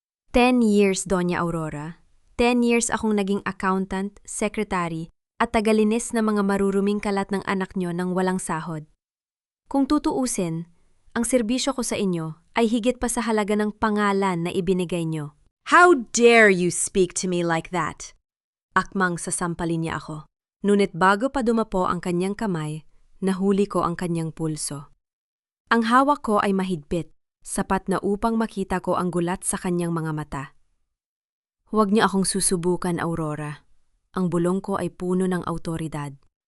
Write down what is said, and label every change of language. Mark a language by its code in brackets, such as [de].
[tl] 10 years, Doña Aurora. 10 years akong naging accountant, secretary, at tagalinis na mga maruruming kalat ng anak niyo nang walang sahod. Kung tutuusin, ang serbisyo ko sa inyo ay higit pa sa halaga ng pangalan na ibinigay niyo. [en] How dare you speak to me like that? [tl] Akmang sasampalin niya ako. Ngunit bago pa dumapo ang kanyang kamay, nahuli ko ang kanyang pulso. Ang hawak ko ay mahigpit, sapat na upang makita ko ang gulat sa kanyang mga mata. Huwag niyo akong susubukan, Aurora. Ang bulong ko ay puno ng awtoridad.